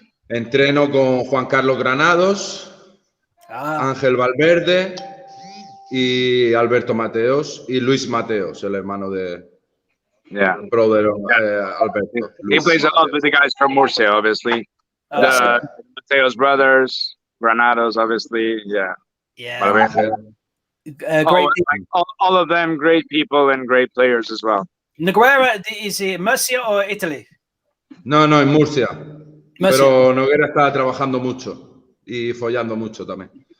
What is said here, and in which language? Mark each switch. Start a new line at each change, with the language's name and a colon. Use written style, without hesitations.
Spanish: Entreno con Juan Carlos Granados, Ángel Valverde y Alberto Mateos y Luis Mateos, el hermano de brother Alberto.
English: He plays a lot with the guys from Murcia, obviously. The Mateos brothers, Granados, obviously. Yeah. Great all of them great people and great players as well. Noguera, is he Murcia or Italy?
Spanish: No, en Murcia. Pero Noguera está trabajando mucho y follando mucho también.